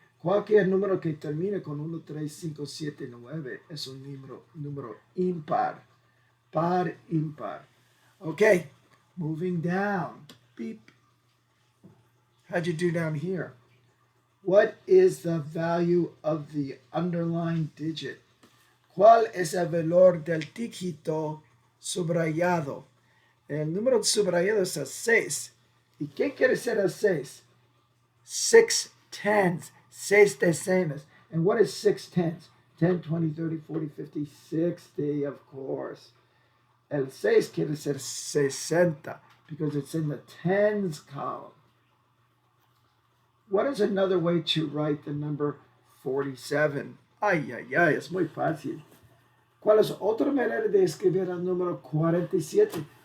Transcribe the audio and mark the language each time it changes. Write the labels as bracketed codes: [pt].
[es] Cualquier número que termine con 1, 3, 5, 7, 9 es un número impar. Par, impar. [en] Okay, moving down. Beep. How'd you do down here? What is the value of the underlined digit? [es] ¿Cuál es el valor del dígito subrayado? El número subrayado es el 6. ¿Y qué quiere ser el 6? [en] 6 tens, [es] 6 decenas. [en] And what is 6 tens? 10, 20, 30, 40, 50, 60, of course. [es] El 6 quiere ser 60 [en] because it's in the tens column. What is another way to write the number 47? [es] Ay, ay, ay, es muy fácil. ¿Cuál es otra manera de escribir el número 47?